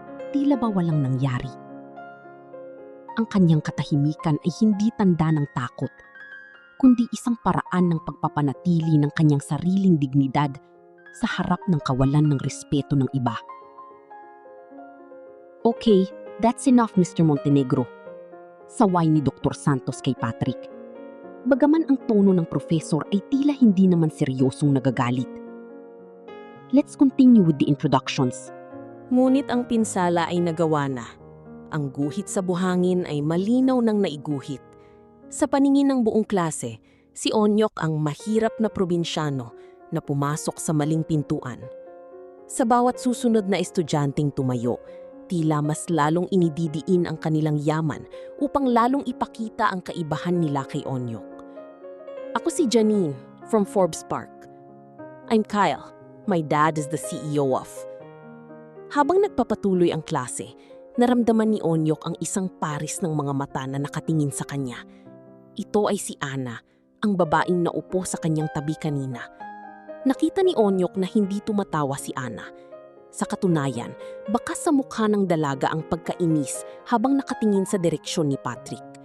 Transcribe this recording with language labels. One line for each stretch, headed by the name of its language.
Filipino: Tila ba walang nangyari. Ang kanyang katahimikan ay hindi tanda ng takot, kundi isang paraan ng pagpapanatili ng kanyang sariling dignidad sa harap ng kawalan ng respeto ng iba.
English: Okay, that's enough, Mr. Montenegro.
Filipino: Saway ni
English: Dr.
Filipino: Santos kay Patrick. Bagaman ang tono ng profesor ay tila hindi naman seryosong nagagalit.
English: Let's continue with the introductions.
Filipino: Ngunit ang pinsala ay nagawa na. Ang guhit sa buhangin ay malinaw nang naiguhit. Sa paningin ng buong klase, si Onyok ang mahirap na probinsyano na pumasok sa maling pintuan. Sa bawat susunod na estudyanteng tumayo, tila mas lalong inididiin ang kanilang yaman upang lalong ipakita ang kaibahan nila kay Onyok. Ako si Janine from Forbes Park.
English: I'm Kyle. My dad is the CEO of.
Filipino: Habang nagpapatuloy ang klase, naramdaman ni Onyok ang isang paris ng mga mata na nakatingin sa kanya. Ito ay si Ana, ang babaeng naupo sa kanyang tabi kanina. Nakita ni Onyok na hindi tumatawa si Ana. Sa katunayan, bakas sa mukha ng dalaga ang pagkainis habang nakatingin sa direksyon ni Patrick.